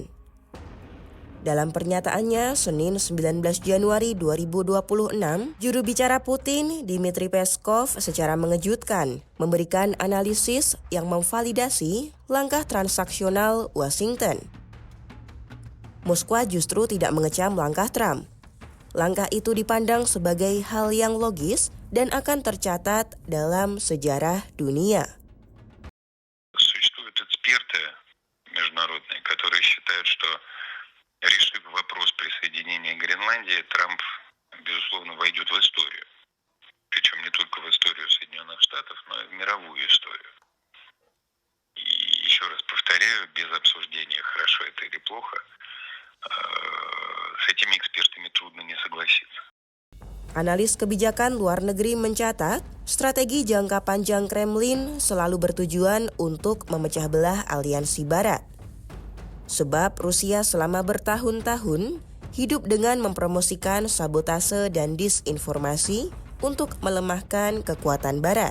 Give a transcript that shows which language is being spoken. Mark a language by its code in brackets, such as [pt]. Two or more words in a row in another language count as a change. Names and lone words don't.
[id] Dalam pernyataannya Senin 19 Januari 2026, juru bicara Putin, Dmitry Peskov, secara mengejutkan memberikan analisis yang memvalidasi langkah transaksional Washington. Moskwa justru tidak mengecam langkah Trump. Langkah itu dipandang sebagai hal yang logis dan akan tercatat dalam sejarah dunia. [ru] Международные, которые считают, что решив вопрос присоединения Гренландии, Трамп, безусловно, войдет в историю. Причем не только в историю Соединенных Штатов, но и в мировую историю. И еще раз повторяю, без обсуждения, хорошо это или плохо, с этими экспертами трудно не согласиться. [id] Analis kebijakan luar negeri mencatat, strategi jangka panjang Kremlin selalu bertujuan untuk memecah belah aliansi Barat. Sebab Rusia selama bertahun-tahun hidup dengan mempromosikan sabotase dan disinformasi untuk melemahkan kekuatan Barat.